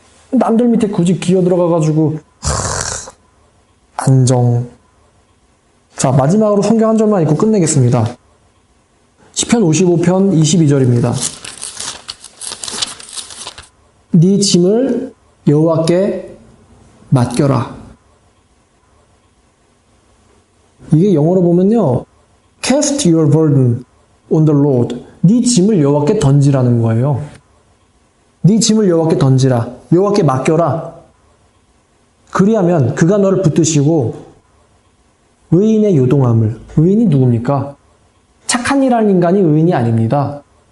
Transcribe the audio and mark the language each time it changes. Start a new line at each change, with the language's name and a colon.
Korean: 남들 밑에 굳이 기어 들어가가지고 안정. 자, 마지막으로 성경 한 절만 읽고 끝내겠습니다. 시편 55편 22절입니다. 네 짐을 여호와께 맡겨라. 이게 영어로 보면요,
English: Cast your burden on the Lord.
Korean: 네 짐을 여호와께 던지라는 거예요. 네 짐을 여호와께 던지라. 여호와께 맡겨라. 그리하면 그가 너를 붙드시고 의인의 요동함을. 의인이 누굽니까? 착한 일 하는 인간이 의인이 아닙니다.